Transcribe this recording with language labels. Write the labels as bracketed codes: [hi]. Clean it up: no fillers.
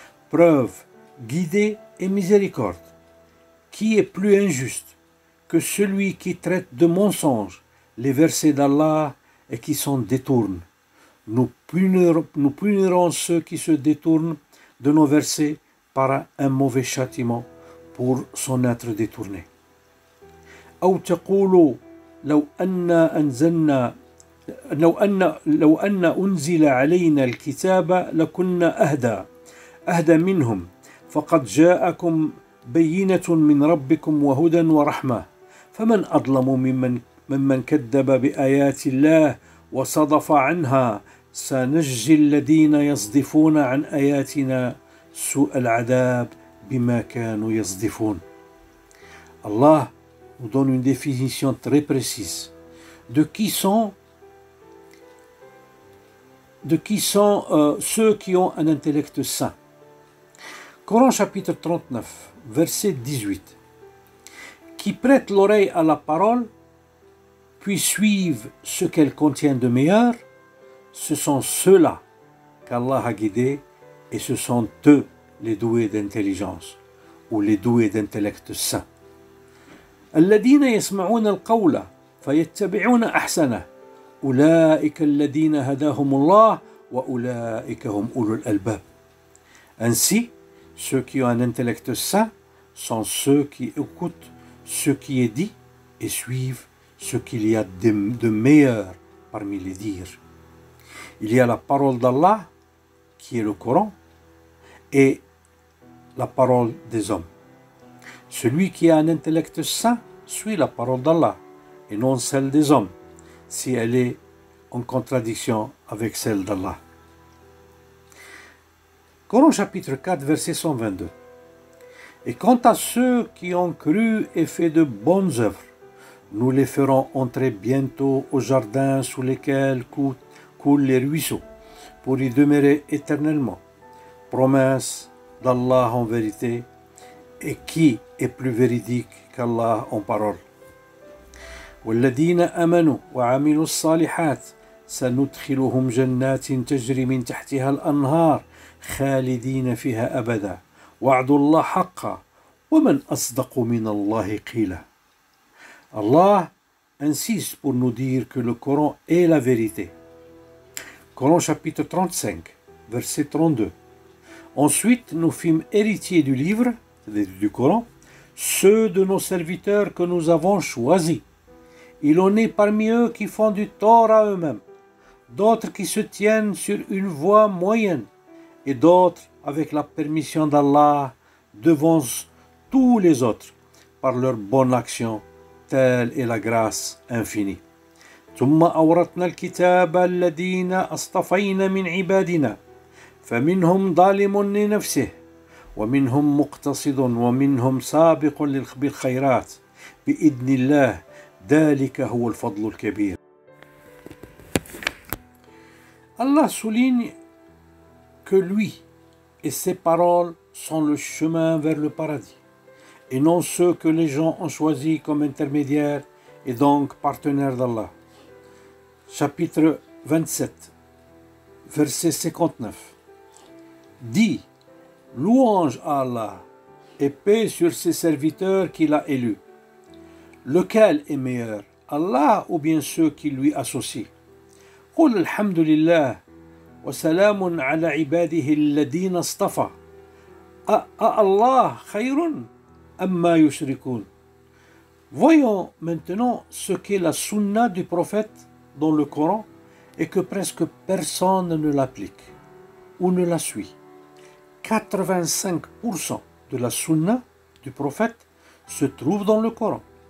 [fr] Preuve, guidée et miséricorde. Qui est plus injuste que celui qui traite de mensonges les versets d'Allah et qui s'en détourne? Nous punirons ceux qui se détournent de nos versets par un mauvais châtiment pour s'en être détournés. [ar] أو تقولوا لو أن أنزل علينا الكتاب لكنا أهدى منهم فقد جاءكم بينة من ربكم وهدى ورحمة فمن أظلم ممن كذب بآيات الله وصدف عنها سنجزي الذين يصدفون عن آياتنا سوء العذاب بما كانوا يصدفون. [fr] Allah nous donne une définition très précise de qui sont ceux qui ont un intellect sain. Coran chapitre 39, verset 18. Qui prêtent l'oreille à la parole, puis suivent ce qu'elle contient de meilleur, ce sont ceux-là qu'Allah a guidés et ce sont eux les doués d'intelligence ou les doués d'intellect sain. [ar] الذين يسمعون القول فيتبعون أحسنه أولئك الذين هداهم الله وأولئك هم أولو الألباب. [fr] Ainsi, ceux qui ont un intellect sain sont ceux qui écoutent ce qui est dit et suivent ce qu'il y a de meilleur parmi les dires. Il y a la parole d'Allah, qui est le Coran, et la parole des hommes. Celui qui a un intellect sain suit la parole d'Allah et non celle des hommes, si elle est en contradiction avec celle d'Allah. Coran chapitre 4, verset 122. Et quant à ceux qui ont cru et fait de bonnes œuvres, nous les ferons entrer bientôt au jardin sous lesquels coulent les ruisseaux, pour y demeurer éternellement. Promesse d'Allah en vérité, et qui est plus véridique qu'Allah en parole. [ar] والذين آمنوا وعملوا الصالحات سندخلهم جنات تجري من تحتها الأنهار خالدين فيها أبدا وعد الله حقا ومن أصدق من الله قيلا. [fr] Allah insiste pour nous dire que le Coran est la vérité. Coran chapitre 35, verset 32. Ensuite, nous fîmes héritiers du livre, du Coran, ceux de nos serviteurs que nous avons choisis. Il en est parmi eux qui font du tort à eux-mêmes, d'autres qui se tiennent sur une voie moyenne, et d'autres, avec la permission d'Allah, devancent tous les autres par leur bonne action. Telle est la grâce infinie. [ar] ثم أورثنا الكتاب الذين اصطفينا من عبادنا فمنهم ظالم لنفسه ومنهم مقتصد ومنهم سابق بالخيرات بإذن الله ذلك هو الفضل الكبير. [fr] Allah souligne que lui et ses paroles sont le chemin vers le paradis, et non ceux que les gens ont choisis comme intermédiaires et donc partenaires d'Allah. Chapitre 27, verset 59. Dis, louange à Allah et paix sur ses serviteurs qu'il a élus. Lequel est meilleur, Allah ou bien ceux qui lui associent? [ar] قل الحمد لله وسلام على عباده الذين اصطفى الله خير أما يشركون. [fr] Voyons maintenant ce qu'est la sunna du prophète dans le Coran et que presque personne ne l'applique ou ne la suit. 85% de la sunna du prophète se trouve dans le Coran.